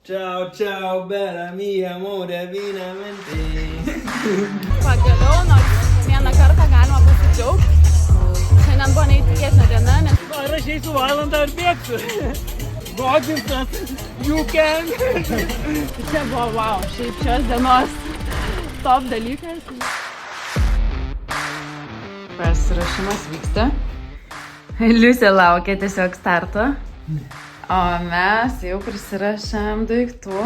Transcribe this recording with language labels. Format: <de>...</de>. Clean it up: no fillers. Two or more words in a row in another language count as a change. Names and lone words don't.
<it>Ciao, ciao, bella mia, amore, finamente.</it> <lt>Pagaliau, nors vieną kartą galima pasidžiaugti. Šiandien buvo neįtikėtina diena, nes... Ar aš eisiu valandą ir bėgsiu? Godintas,</lt> <en>you can.</en> <lt>Čia buvo wow, šiaip šios dienos top dalykas. Pasirašymas vyksta. Liusė laukia tiesiog starto. O mes jau prisirašėm daiktų.</lt>